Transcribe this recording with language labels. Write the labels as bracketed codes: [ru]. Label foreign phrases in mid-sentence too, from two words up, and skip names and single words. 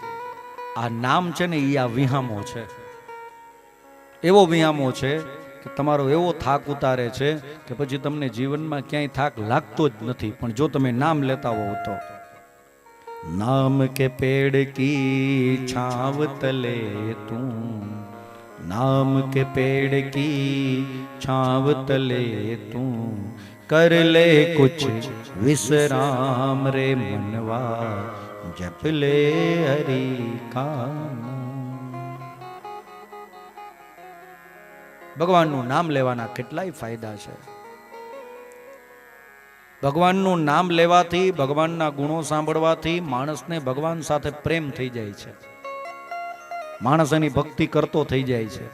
[gu] આ નામ છે ને એ આ વિહામો છે, એવો વિહામો છે કે તમારો એવો થાક ઉતારે છે કે પછી તમને જીવનમાં ક્યાંય થાક લાગતો જ નથી. પણ જો તમે નામ લેતા હોવ તો, [hi] नाम के पेड़ की छाव तले तू, नाम के पेड़ की छाव तले तू, कर ले कुछ विश्राम रे मनवा, जप ले हरि का. [gu] ભગવાનનું નામ લેવાના કેટલાય ફાયદા છે. ભગવાનનું નામ લેવાથી, ભગવાનના ગુણો સાંભળવાથી માણસને ભગવાન સાથે પ્રેમ થઈ જાય છે, માણસ એની ભક્તિ કરતો થઈ જાય છે.